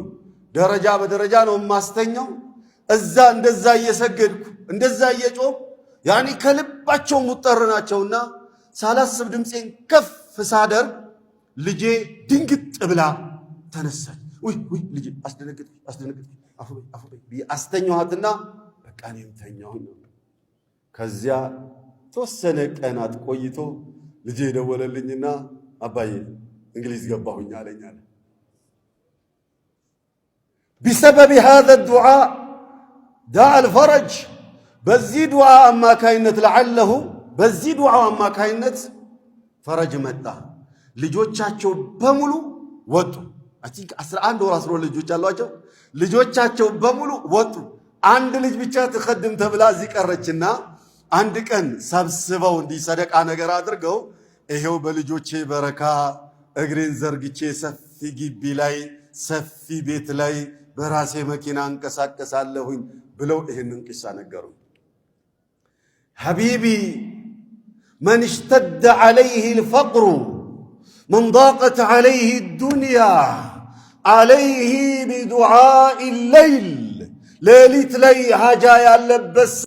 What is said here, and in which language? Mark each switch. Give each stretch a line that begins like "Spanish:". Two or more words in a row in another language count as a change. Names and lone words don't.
Amharic: ደረጃ በደረጃ ነው ማስተኛው። እዛ እንደዛ እየሰገድኩ እንደዛ እየጮህ ያኒ ከልባቸው ሙጠር ናቸውና ሳላስብ ድምፄን ከፍ ሳደርግ ልጄ ድንግጥ ብላ ተነሳች። ውይ ልጄ አስደነግጥ አፉ በይ አስተኛኋትና በቃ እኔም ተኛሁኝ። ከዚያ ተወሰነ ቀናት ቆይቶ ልጄ ደወለልኝና አባዬ እንግሊዝ ገባሁኝ አለኝ አለ።
Arabic: بسبب هذا الدعاء دعا الفرج
Amharic: በዚህ ዱዓ አማካይነት ለዓለሁ በዚህ ዱዓ አማካይነት ፈረጅ መጣ። ልጆቻቸው በሙሉ ወጡ። አይ ቲንክ 11 ወር 12 ልጆች አሏቸው። ልጆቻቸው በሙሉ ወጡ። አንድ ልጅ ብቻ ተኸድም ተብላ እዚህ ቀረችና አንድ ቀን ሰብስበው እንዲህ ሰደቃ ነገር አድርገው ይሄው በልጆቼ በረካ እግሬን ዘርግቼ ሰፊ ግቢ ላይ ሰፊ ቤት ላይ በራሴ መኪና እንቀሳቀሳለሁኝ ብለው ይሄንን ቂሳ ነገሩ።
Arabic: حبيبي من اشتد عليه الفقر من ضاقت عليه الدنيا عليه بدعاء الليل
Amharic: ሌሊት ላይ ሀጃ ያለበት